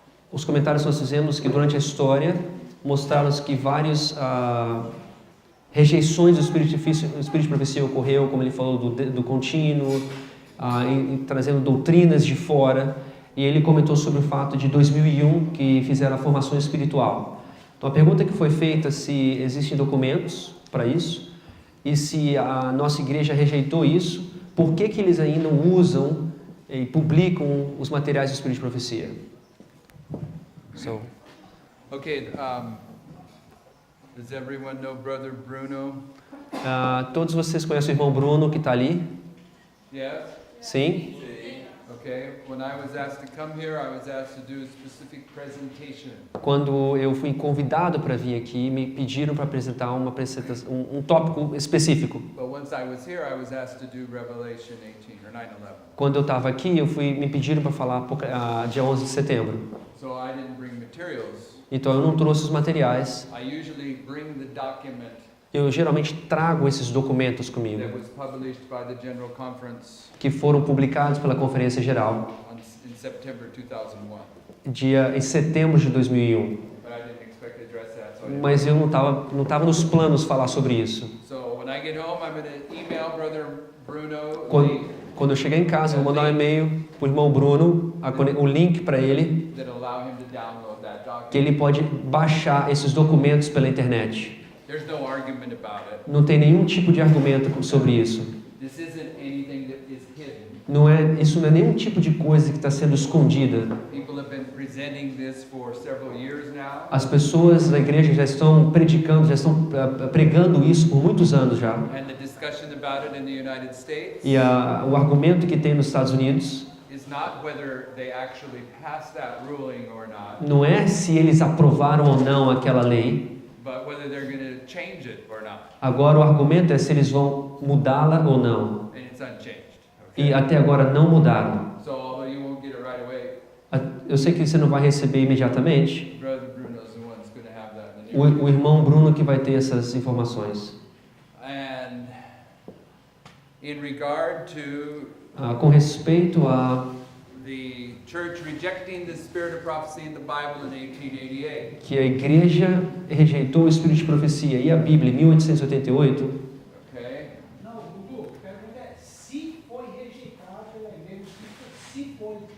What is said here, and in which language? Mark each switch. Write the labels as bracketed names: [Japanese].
[Portuguese] Os comentários que nós fizemos que durante a história mostraram que várias rejeições do Espírito de Profecia ocorreu, como ele falou do contínuo, trazendo doutrinas de fora, e ele comentou sobre o fato de 2001 que fizeram a formação espiritual. Então a pergunta que foi feita se existem documentos para isso, e se a nossa igreja rejeitou isso, por que eles ainda usam e publicam os materiais do Espírito de Profecia? [English] Okay, does everyone know Brother Bruno? [Portuguese] Todos vocês conhecem o irmão Bruno que está ali? [English] Yes? [Portuguese] Sim? [English] Okay, when I was asked to come here, I was asked to do a specific presentation. [Portuguese] Quando eu fui convidado para vir aqui, me pediram para apresentar uma apresentação, um tópico específico. [English] But once I was here, I was asked to do Revelation 18 or 9/11. [Portuguese] Quando eu estava aqui, me pediram para falar dia 11 de setembro. [English] So I didn't bring materials. [Portuguese] Então eu não trouxe os materiais. [English] I usually bring the document. [Portuguese] Eu geralmente trago esses documentos comigo, [English] That was published by the General Conference [Portuguese] que foram publicados pela Conferência Geral [English] in September 2001. [Portuguese] em setembro de 2001. [English] But I didn't expect to address that, so I didn't. [Portuguese] Mas eu não tava nos planos falar sobre isso. [English] So when I get home, I'm going to email Brother Bruno. [Portuguese] Quando eu chegar em casa, eu vou mandar um e-mail para o irmão Bruno, o link para ele, [English] That allow him to download that document. [Portuguese] que ele pode baixar esses documentos pela internet. [English] There's no argument about it. [Portuguese] Não tem nenhum tipo de argumento sobre isso. [English] This isn't anything that is hidden. [Portuguese] Isso não é nenhum tipo de coisa que está sendo escondida. [English] People have been presenting this for several years now. [Portuguese] As pessoas da igreja já estão predicando, já estão pregando isso por muitos anos já. [English] And the discussion about it in the United States [Portuguese] E o argumento que tem nos Estados Unidos [English] is not whether they actually passed that ruling or not, [Portuguese] não é se eles aprovaram ou não aquela lei. [English] but whether they're going to change it or not. [Portuguese] Agora o argumento é se eles vão mudá-la ou não. [English] And it's unchanged. [Portuguese] E até agora não mudaram. [English] So although you won't get it right away, [Portuguese] Eu sei que você não vai receber imediatamente. [English] Brother Bruno's the one that's going to have that in the near [Portuguese] O irmão Bruno que vai ter essas informações. [English] And in regard to [Portuguese] Com respeito a [English] the church rejecting the spirit of prophecy in the Bible in 1888. [Portuguese] que a igreja rejeitou o Espírito de Profecia e a Bíblia em 1888. [English] Okay? [Portuguese] Não, Gugu, pergunta é se foi rejeitado pela igreja, se foi.